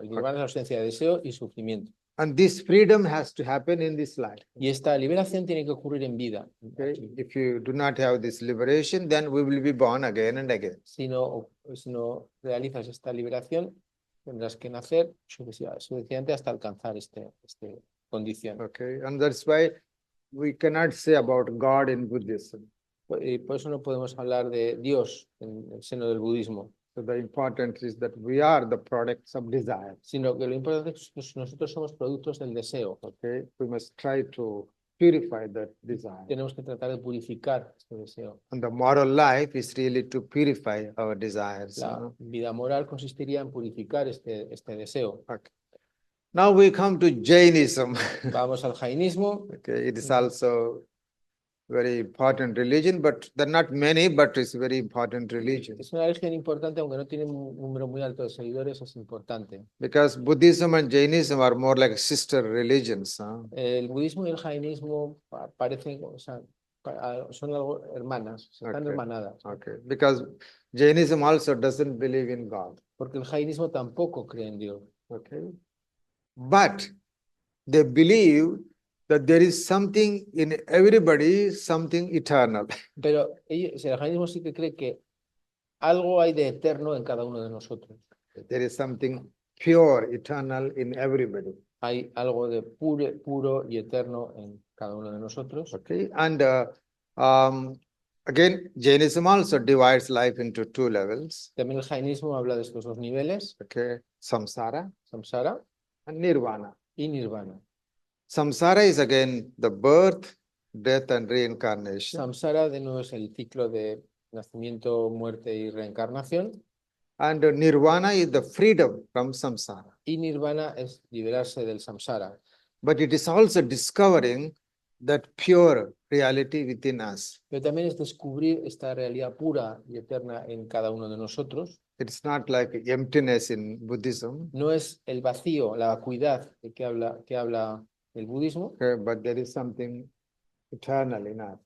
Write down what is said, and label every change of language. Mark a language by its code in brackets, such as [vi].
[es] El nirvana es la ausencia de deseo y sufrimiento. [en] And this freedom has to happen in this life. [es] Y esta liberación tiene que ocurrir en vida. [en] Okay? If you do not have this liberation, then we will be born again and again. [es] Si no realizas esta liberación, tendrás que nacer suficiente hasta alcanzar esta condición. [en] Okay, and that's why we cannot say about God in Buddhism. [es] Y por eso no podemos hablar de Dios en el seno del budismo. [en] So the important is that we are the products of desire. [es] Sino que lo importante es que nosotros somos productos del deseo. [en] Okay, we must try to purify that desire. [es] tenemos que tratar de purificar este deseo. [en] And the moral life is really to purify our desires. [es] La vida moral consistiría en purificar este deseo. [en] Okay. Now we come to Jainism. [es] Vamos al jainismo. [en] Okay, it is also very important religion, but there are not many, but it's very important religion. [es] Es una religión importante, aunque no tiene un número muy alto de seguidores, es importante. [en] Because Buddhism and Jainism are more like sister religions. [es] El budismo y el jainismo parecen, o sea, son algo hermanas, están [en] Okay. [es] hermanadas. [en] Okay, because Jainism also doesn't believe in God. [es] Porque el jainismo tampoco cree en Dios. [en] Okay, but they believe that there is something in everybody, something eternal. [es] Pero ellos, el jainismo sí que cree que algo hay de eterno en cada uno de nosotros. [en] There is something pure, eternal in everybody. [es] Hay algo de puro y eterno en cada uno de nosotros. [en] Okay, and again, Jainism also divides life into two levels. [es] También el jainismo habla de estos dos niveles, [en] Okay, samsara [es] samsara [en] and nirvana. [es] y nirvana. [en] Samsara is again the birth, death, and reincarnation. [es] Samsara de nuevo es el ciclo de nacimiento, muerte y reencarnación. [en] And nirvana is the freedom from samsara. [es] Y nirvana es liberarse del samsara. [en] But it is also discovering that pure reality within us. [es] Pero también es descubrir esta realidad pura y eterna en cada uno de nosotros. [en] It's not like emptiness in Buddhism, [es] No es el vacío, la vacuidad de que habla el budismo, [en] okay, but there is something eternal in us.